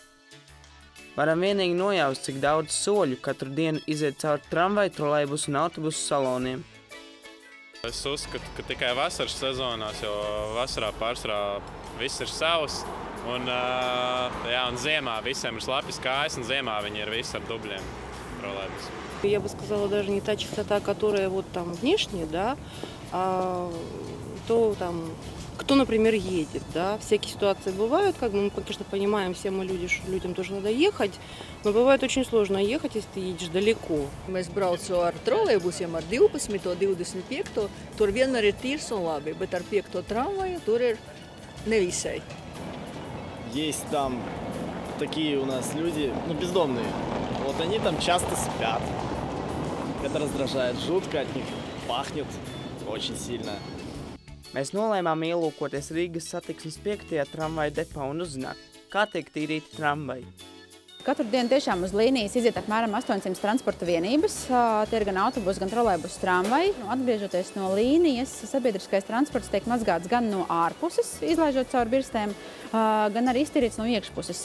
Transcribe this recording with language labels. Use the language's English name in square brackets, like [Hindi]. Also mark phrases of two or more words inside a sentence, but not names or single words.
[Latvian] Varam vienīgi nojaust, cik daudz soļu katru dienu iziet cauri tramvaju, trolejbusu un autobusu saloniem. Es uzskatu, ka tikai vasaras sezonās, jo vasarā pārsvarā viss ir savs. Un ziemā visiem ir slapjas kājas, un ziemā viņi ir visi ar dubļiem trolejbusu. [Russian] Я бы сказала, даже не та частота, которая вот там внешне, да, а то там, кто, например, едет, да. Всякие ситуации бывают, как бы мы, конечно, понимаем, все мы люди, что людям тоже надо ехать, но бывает очень сложно ехать, если ты едешь далеко. [Latvian] Mēs braucu ar trolejbusiem ar 12, 25, tur vienmēr ir tīrs un labi, bet ar 5 tramvaju tur ir nevisai. [Russian] Есть там такие у нас люди, бездомные. Вот они там часто спят. Это раздражает жутко, от них пахнет очень сильно. [Latvian] Mēs nolēmām ielūkoties Rīgas satiksmes 5. tramvaju depo un uzzināt, kā tiek tīrīti tramvaji. Katru dienu tiešām uz līnijas iziet apmēram 800 transporta vienības. Tie ir gan autobusu, gan trolejbusu tramvaji. Atgriežoties no līnijas, sabiedriskais transports tiek mazgāts gan no ārpuses, izlaižot caur birstēm, gan arī iztīrīts no iekšpuses.